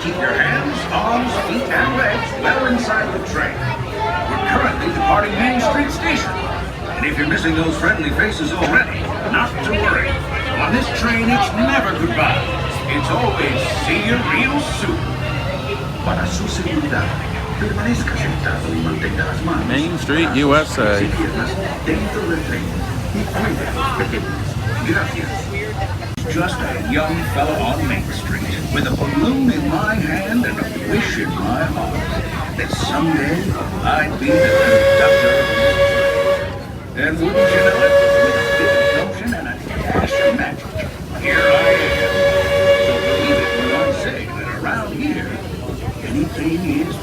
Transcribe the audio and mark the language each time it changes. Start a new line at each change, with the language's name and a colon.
English: Keep your hands, arms, feet, and legs well inside the train. We're currently departing Main Street Station. And if you're missing those friendly faces already, not to worry. On this train, it's never goodbye. It's always see you real soon.
Spanish: Para su seguridad, permanezca sentado y mantenga las manos.
English: Main Street, USA.
Spanish: Dentro del tren y cuide a los pequeños. Gracias.
English: Just a young fella on Main Street with a balloon in my hand and a wish in my heart that someday I'd be the conductor of this train. And wouldn't you know it, with a bit of gumption and a dash of magic, here I am. So believe it when I say that around here, anything is